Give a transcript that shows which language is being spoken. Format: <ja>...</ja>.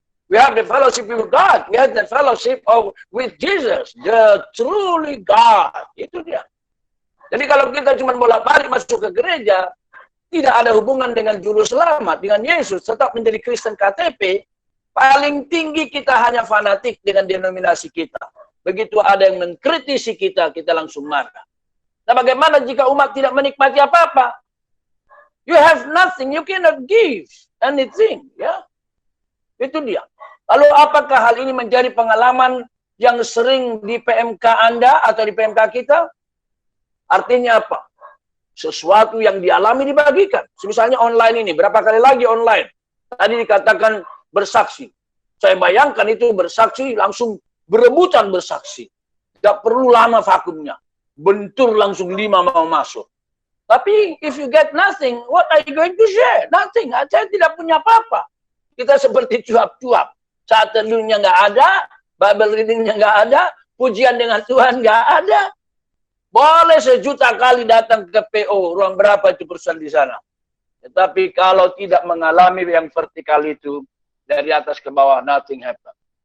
<en>We have the fellowship with God. We have the fellowship with Jesus, the truly God.</en> <id>Itu dia. Jadi kalau kita cuma bolak-balik masuk ke gereja, tidak ada hubungan dengan juru selamat, dengan Yesus, tetap menjadi Kristen KTP, paling tinggi kita hanya fanatik dengan denominasi kita. Begitu ada yang mengkritisi kita, kita langsung marah. Nah, bagaimana jika umat tidak menikmati apa-apa?</id> <en>You have nothing, you cannot give anything.</en> <id>Ya, itu dia. Lalu apakah hal ini menjadi pengalaman yang sering di PMK Anda atau di PMK kita? Artinya apa? Sesuatu yang dialami dibagikan. Misalnya online ini, berapa kali lagi online? Tadi dikatakan bersaksi. Saya bayangkan itu bersaksi langsung berebutan bersaksi. Tidak perlu lama vakumnya. bentur langsung 5 mau masuk. Tapi</id> <en>if you get nothing, what are you going to share? Nothing.</en> <id>Saya tidak punya apa-apa. Kita seperti cuap-cuap. Saat teduhnya nggak ada, Bible readingnya nggak ada, pujian dengan Tuhan nggak ada. Boleh 1.000.000 kali datang ke PO, ruang berapa itu perusahaan di sana. Tetapi kalau tidak mengalami yang vertikal itu, dari atas ke bawah,</id> <en>nothing happen.</en>